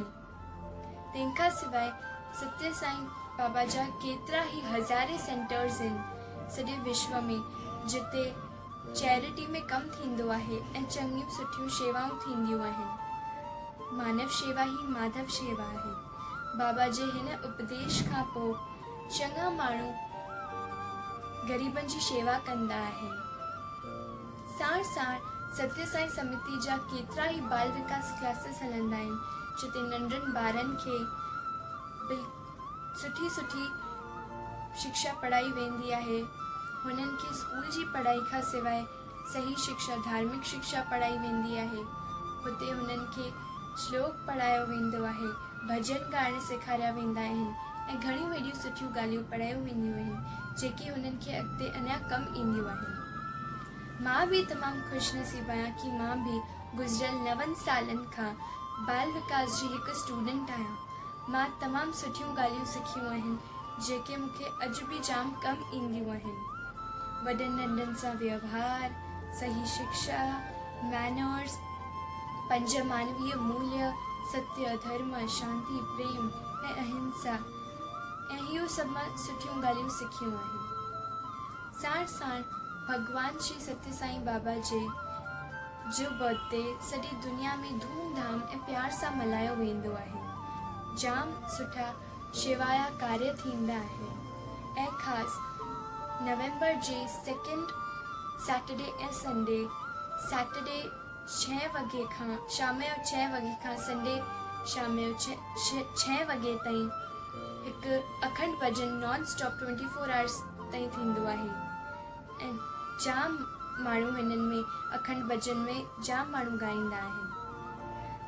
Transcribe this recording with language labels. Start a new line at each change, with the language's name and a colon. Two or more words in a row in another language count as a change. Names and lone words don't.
Sindhi: तंहिंखां सवाइ सत्य साईं बाबा जा केतिरा ई हज़ारे सेंटर्स आहिनि सॼे विश्व में, जिते चैरिटी में कमु थींदो आहे ऐं चङियूं सुठियूं शेवाऊं थींदियूं आहिनि। मानव शेवा ही माधव शेवा आहे। बाबा जे हिन उपदेश खां पोइ चङा माण्हू ग़रीबनि जी शेवा कंदा आहिनि। साण साण सत्य साईं समिति जा केतिरा ई बाल विकास क्लासेस हलंदा आहिनि, जिते नंढनि ॿारनि खे सुठी सुठी शिक्षा पढ़ाई वेंदी आहे। हुननि खे स्कूल जी पढ़ाई खां सवाइ सही शिक्षा धार्मिक शिक्षा पढ़ाई वेंदी आहे। हुते हुननि खे श्लोक पढ़ायो वेंदो आहे, भॼन ॻाइण सेखारिया वेंदा आहिनि ऐं घणियूं हेॾियूं सुठियूं ॻाल्हियूं पढ़ायूं वेंदियूं आहिनि जेके हुननि खे अॻिते अञा कमु ईंदियूं आहिनि। मां बि तमामु ख़ुशनसीब आहियां कि मां बि गुज़िरियल 9 सालनि खां बाल विकास जी हिकु स्टूडेंट आहियां। मां तमामु सुठियूं ॻाल्हियूं सिखियूं आहिनि जेके मूंखे अॼु बि जाम कमु ईंदियूं आहिनि। वॾनि नंढनि सां व्यवहार, सही शिक्षा, मैनर्स, 5 मानवीय मूल्य, सत्य, धर्म, शांति, प्रेम ऐं अहिंसा ऐं इहो सभु मां सुठियूं ॻाल्हियूं सिखियूं आहिनि। साण साण भगवान श्री सत्य साईं बाबा जो बर्थडे सॼी दुनिया में धूमधाम ऐं प्यार सां मल्हायो वेंदो आहे। जाम सुठा शेवाया कार्य थींदा आहिनि ऐं ख़ासि नवंबर जे 2 सैटरडे ऐं संडे, सैटरडे 6 वॻे खां शाम जो 6 वॻे खां संडे शाम जो 6 वॻे ताईं हिकु अखंड भॼन
English: नॉन स्टॉप 24 आवर्स
Sindhi: ताईं थींदो आहे ऐं जाम माण्हू हिननि में अखंड भॼन में जाम माण्हू ॻाईंदा आहिनि।